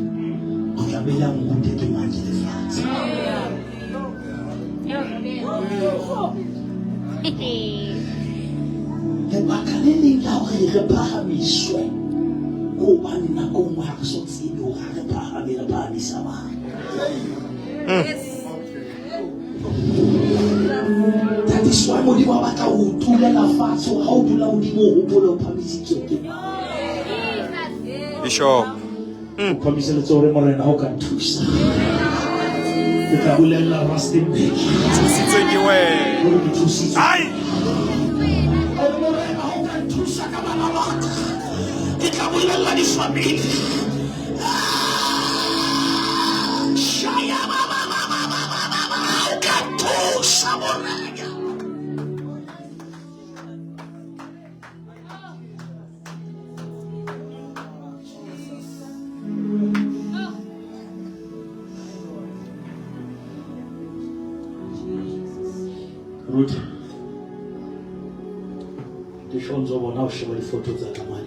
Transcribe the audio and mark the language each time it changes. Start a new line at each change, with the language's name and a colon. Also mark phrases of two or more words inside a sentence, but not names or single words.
Southern Sotho: O tlamehile a nrute ke manje lefatshe. Lebaka le leng la hore re phahamiswe ke hobane nako nngwe ha re so tsebe hore ha re phahamisa mang.
English: That is why
Southern Sotho: Modimo a batla ho tulela fatshe ha o dula hodimo o hopola o phahamisitswe ke mang. Bishop. O phahamisitse letsoho morena ha o ka thusa. Ke tla bolella Rustenburg. Thusitsweng ke wena. Hore ke thusitswe. Ai! Morena ha o ka thusa ka bana ba ka. Ke tla bolella difamili. Shaya baba o ka thusa morena. Ruth, ke shonzo bona o sheba difoto tsa tamane